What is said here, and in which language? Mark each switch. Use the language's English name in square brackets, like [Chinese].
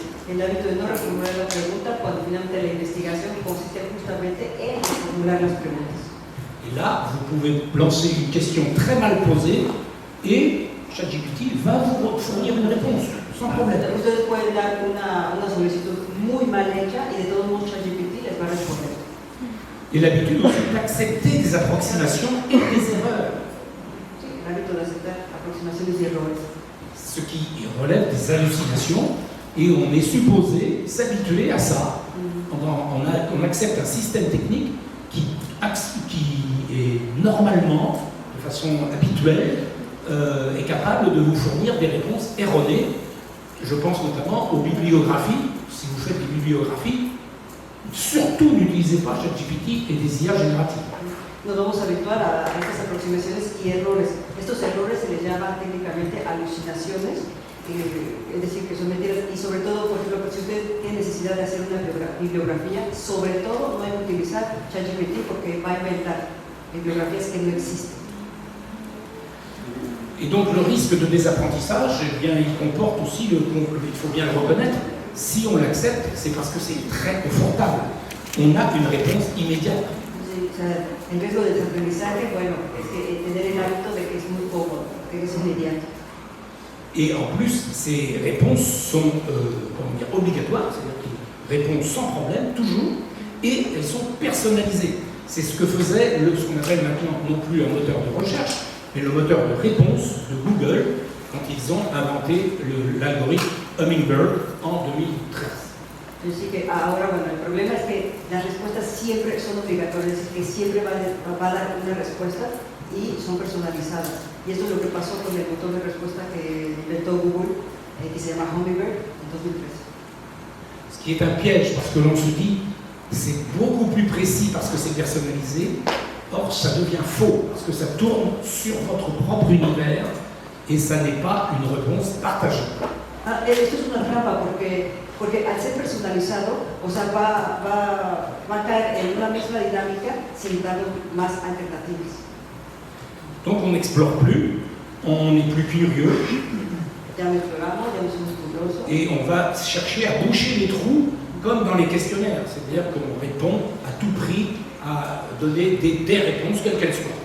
[Spanish] El hábito de no reformular la pregunta cuando finalmente la investigación consiste justamente en reformular las preguntas. [French] Et là, vous pouvez lancer une question très mal posée et ChatGPT va vous fournir une réponse, sans problème. [Spanish] Ustedes pueden dar una solicitud muy mal hecha y de todos modos ChatGPT les va a responder. [French] Et l'habitude aussi d'accepter des approximations et des erreurs. [Spanish] Sí, el hábito de aceptar aproximaciones y errores. [French] Ce qui relève des hallucinations et on est supposé s'habituer à ça. On accepte un système technique qui est normalement, de façon habituelle, est capable de vous fournir des réponses erronées. Je pense notamment aux bibliographies. Si vous faites des bibliographies, surtout n'utilisez pas ChatGPT et des IA génératives. [Spanish] Nos vamos a habituar a estas aproximaciones y errores. Estos errores se les llama técnicamente alucinaciones, es decir, que son mentiras. Y sobre todo, por ejemplo, si usted tiene necesidad de hacer una bibliografía, sobre todo no hay que utilizar ChatGPT porque va a inventar bibliografías que no existen. [French] Et donc le risque de désapprentissage, eh bien, il comporte aussi, il faut bien le reconnaître, si on l'accepte, c'est parce que c'est très confortable. On a une réponse immédiate. [Spanish] Sí, o sea, el riesgo de desaprendizaje, bueno, es que tener el hábito de que es muy cómodo, que es inmediato. [French] Et en plus, ces réponses sont obligatoires, c'est-à-dire qu'ils répondent sans problème, toujours, et elles sont personnalisées. C'est ce que faisait ce qu'on appelle maintenant non plus un moteur de recherche, mais le moteur de réponse de Google quand ils ont inventé l'algorithme Hummingbird en 2013. [Spanish] Así que ahora, bueno, el problema es que las respuestas siempre son obligatorias, es decir, que siempre va a dar una respuesta y son personalizadas. Y esto es lo que pasó con el motor de respuesta que inventó Google, que se llama Hummingbird, en 2013. [French] Ce qui est un piège, parce que l'on se dit, c'est beaucoup plus précis parce que c'est personnalisé. Or, ça devient faux parce que ça tourne sur votre propre univers et ça n'est pas une réponse partagée. [Spanish] Ah, esto es una trampa porque al ser personalizado, o sea, va a caer en una misma dinámica sin dar más alternativas. [French] Donc on n'explore plus, on n'est plus curieux [Spanish] Ya no exploramos, ya no somos curiosos. [French] et on va chercher à boucher les trous comme dans les questionnaires, c'est-à-dire qu'on répond à tout prix à donner des réponses quelles qu'elles soient.